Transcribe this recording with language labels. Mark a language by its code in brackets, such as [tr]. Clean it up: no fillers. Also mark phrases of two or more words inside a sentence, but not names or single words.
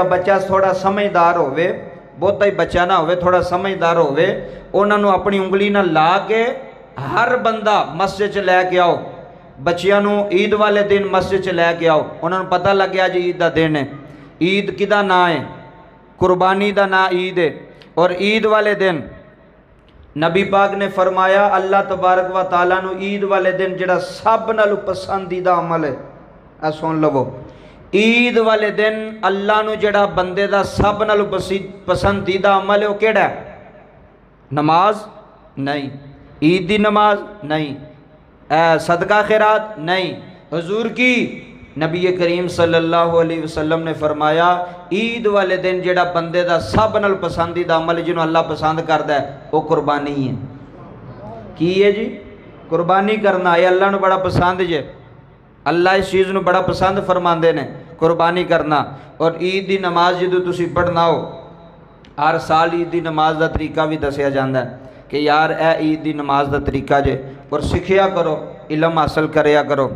[pa] بچہ تھوڑا سمجھدار ہووے، بہتا ہی بچہ نہ ہووے، تھوڑا سمجھدار ہووے، اوہناں نے اپنی انگلی نال لا کے ہر بندہ مسجد چ لے کے آؤ، بچیاں نوں عید والے دن مسجد چ لے کے آؤ, बच्चों नूं ईद वाले दिन मस्जिद च लैके आओ। اوہناں نوں پتہ لگ گیا جی عید دا دن ہے. عید کیہدا نا ہے؟ قربانی دا نا عید ہے. اور عید والے دن نبی پاک نے فرمایا [ar] الله تبارك وتعالى [pa] نوں عید والے دن جیہڑا سب نالوں پسندیدہ عمل ہے، آ سن لوو، عید والے دن اللہ نوں جیہڑا بندے دا سب نالوں پسندیدہ عمل ہے، او کیہڑا ہے? نماز نہیں، عید دی نماز نہیں، صدقہ خیرات نہیں. حضور کی نبی کریم [ar] صلى الله عليه وسلم [pa] نے فرمایا عید والے دن جیہڑا بندے دا سب نال پسندیدہ عمل جنہوں اللہ پسند کردا ہے، او قربانی ہے. کی ہے جی? قربانی کرنا ہے، اللہ نوں بڑا پسند جے، اللہ اس چیز نوں بڑا پسند فرماندے ہیں، قربانی کرنا. اور عید دی نماز جو تُسی پڑھنا ہو، ہر سال عید دی نماز دا طریقہ وی دسیا جاندا ہے کہ یار اے عید دی نماز دا طریقہ جے، اور سکھیا کرو، علم حاصل کریا کرو.